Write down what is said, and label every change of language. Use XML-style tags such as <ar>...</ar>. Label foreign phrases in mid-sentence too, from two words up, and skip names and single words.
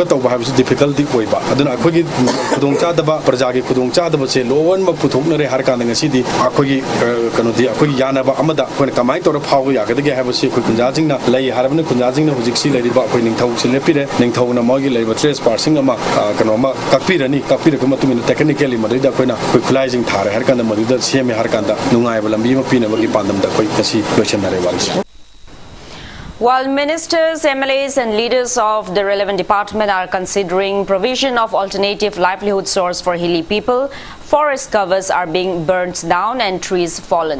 <mni>ꯇꯧꯕ ꯍꯥꯏꯕꯁꯤ ꯗꯤꯐꯤꯀꯜꯇꯤ ꯑꯣꯏꯕ ꯑꯗꯨꯅ ꯑꯩꯈꯣꯏꯒꯤ ꯈꯨꯗꯣꯡꯆꯥꯗꯕ ꯄ꯭ꯔꯖꯥꯒꯤ ꯈꯨꯗꯣꯡꯆꯥꯗꯕꯁꯦ ꯂꯣꯏꯅꯃꯛ ꯄꯨꯊꯣꯛꯅꯔꯦ ꯍꯥꯏꯔꯀꯥꯟꯗ ꯉꯁꯤꯗꯤ ꯑꯩꯈꯣꯏꯒꯤ ꯀꯩꯅꯣꯗꯤ ꯑꯩꯈꯣꯏꯒꯤ ꯌꯥꯅꯕ ꯑꯃꯗ ꯑꯩꯈꯣꯏꯅ ꯀꯃꯥꯏꯅ ꯇꯧꯔ ꯐꯥꯎꯕ ꯌꯥꯒꯗꯒꯦ ꯍꯥꯏꯕꯁꯤ ꯑꯩꯈꯣꯏ ꯈꯨꯟꯖꯥꯁꯤꯡꯅ ꯂꯩ ꯍꯥꯏꯔꯕꯅ ꯈꯨꯟꯖꯥꯁꯤꯡꯅ ꯍꯧꯖꯤꯛꯁꯤ ꯂꯩꯔꯤꯕ ꯑꯩꯈꯣꯏ ꯅꯤꯡꯊꯧꯁꯤ ꯂꯦꯞꯄꯤꯔꯦ ꯅꯤꯡꯊꯧꯅ ꯃꯣꯏꯒꯤ ꯂꯩꯔꯤꯕ ꯇ꯭ꯔꯦꯁ ꯄꯥꯔꯁꯤꯡ ꯑꯃ ꯀꯩꯅꯣꯃ ꯀꯛꯄꯤꯔꯒ ꯃꯇꯨꯡ ꯏꯟꯅ ꯇꯦꯛꯅꯤꯀꯦꯜꯂꯤ ꯃꯗꯨꯗ ꯑꯩꯈꯣꯏꯅ ꯑꯩꯈꯣꯏ ꯈꯨꯠꯂꯥꯏꯁꯤꯡ ꯊꯥꯔꯦ ꯍꯥꯏꯔꯀꯥꯟꯗ ꯃꯗꯨꯗ ꯁꯦꯝꯃꯦ ꯍꯥꯏꯔꯀꯥꯟꯗ ꯅꯨꯡꯉꯥꯏꯕ ꯂꯝꯕꯤ ꯑꯃ ꯄꯤꯅꯕꯒꯤ ꯄꯥꯟꯗꯝꯗ ꯑꯩꯈꯣꯏ ꯉꯁꯤ ꯂꯣꯏꯁꯤꯟꯅꯔꯦ ꯋꯥꯔꯤꯁꯦ.</mni> <en>While ministers, MLAs and leaders of the relevant department are considering provision of alternative livelihood source for hilly people, forest covers are being burnt down and trees fallen.</en>